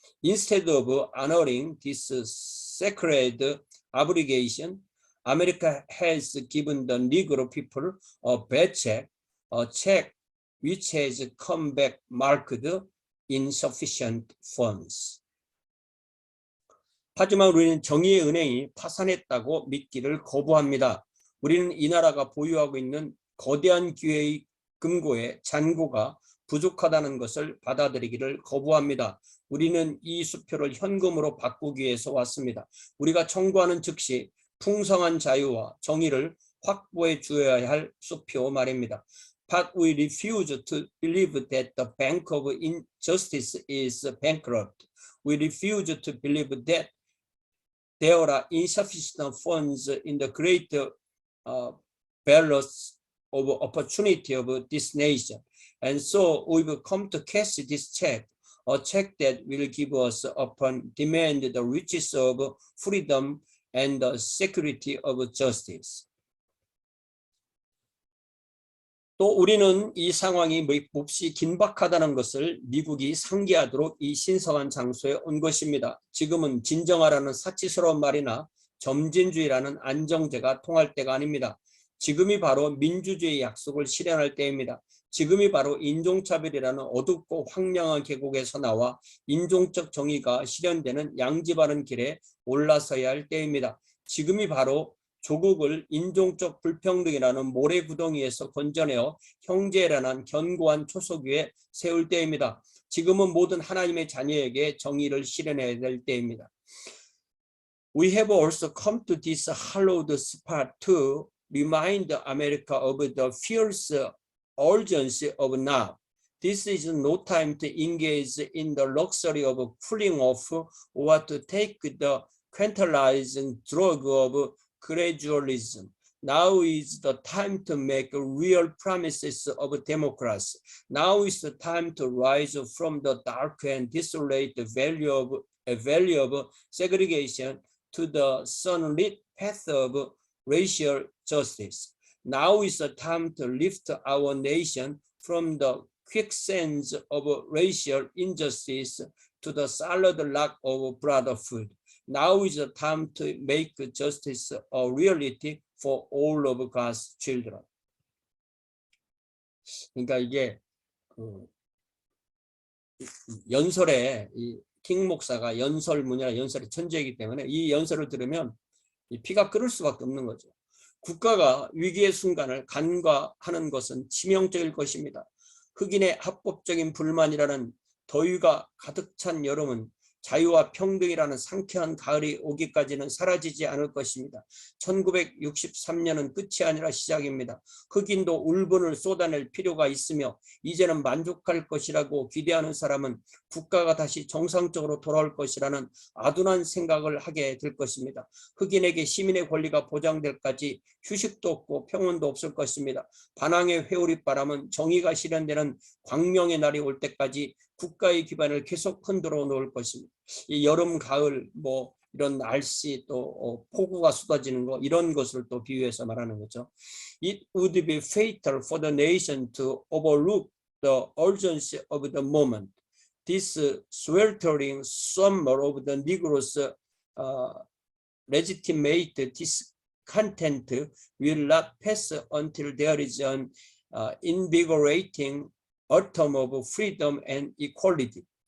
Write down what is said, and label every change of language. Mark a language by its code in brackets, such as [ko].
[en] Instead of honoring this sacred obligation, America has given the Negro people a bad check, a check which has come back marked insufficient funds. [ko] 하지만 우리는 정의의 은행이 파산했다고 믿기를 거부합니다. 우리는 이 나라가 보유하고 있는 거대한 기회의 금고의 잔고가 부족하다는 것을 받아들이기를 거부합니다. 우리는 이 수표를 현금으로 바꾸기 위해서 왔습니다. 우리가 청구하는 즉시 풍성한 자유와 정의를 확보해 주어야 할 수표 말입니다. [en] But we refuse to believe that the Bank of Injustice is bankrupt. We refuse to believe that there are insufficient funds in the great balance of opportunity of this nation. And so we've come to cash this check, a check that will give us upon demand the riches of freedom and the security of justice. [ko] 또 우리는 이 상황이 몹시 긴박하다는 것을 미국이 상기하도록 이 신성한 장소에 온 것입니다. 지금은 진정하라는 사치스러운 말이나 점진주의라는 안정제가 통할 때가 아닙니다. 지금이 바로 민주주의의 약속을 실현할 때입니다. 지금이 바로 인종차별이라는 어둡고 황량한 계곡에서 나와 인종적 정의가 실현되는 양지 바른 길에 올라서야 할 때입니다. 지금이 바로 조국을 인종적 불평등이라는 모래구덩이에서 건져내어 형제라는 견고한 초석 위에 세울 때입니다. 지금은 모든 하나님의 자녀에게 정의를 실현해야 될 때입니다. [en] We have also come to this hallowed spot to remind America of the fierce urgency of now. This is no time to engage in the luxury of cooling off or to take the tranquilizing drug of gradualism. Now is the time to make real promises of democracy. Now is the time to rise from the dark and desolate valley of segregation to the sunlit path of racial justice. Now is the time to lift our nation from the quicksands of racial injustice to the solid rock of brotherhood. Now is the time to make justice a reality for all of God's children. [ko] 그러니까 이게 연설에 이 킹 목사가 연설문이나 연설의 천재이기 때문에 이 연설을 들으면 이 피가 끓을 수밖에 없는 거죠. 국가가 위기의 순간을 간과하는 것은 치명적일 것입니다. 흑인의 합법적인 불만이라는 더위가 가득 찬 여름은 자유와 평등이라는 상쾌한 가을이 오기까지는 사라지지 않을 것입니다. 1963년은 끝이 아니라 시작입니다. 흑인도 울분을 쏟아낼 필요가 있으며 이제는 만족할 것이라고 기대하는 사람은 국가가 다시 정상적으로 돌아올 것이라는 아둔한 생각을 하게 될 것입니다. 흑인에게 시민의 권리가 보장될까지 휴식도 없고 평온도 없을 것입니다. 반항의 회오리바람은 정의가 실현되는 광명의 날이 올 때까지 국가의 기반을 계속 흔들어 놓을 것입니다. 이 여름, 가을, 뭐 이런 날씨 또 폭우가 쏟아지는 거 이런 것을 또 비유해서 말하는 거죠. [en] It would be fatal for the nation to overlook the urgency of the moment. This sweltering summer of the Negroes' legitimate discontent will not pass until there is an invigorating autumn of freedom and equality.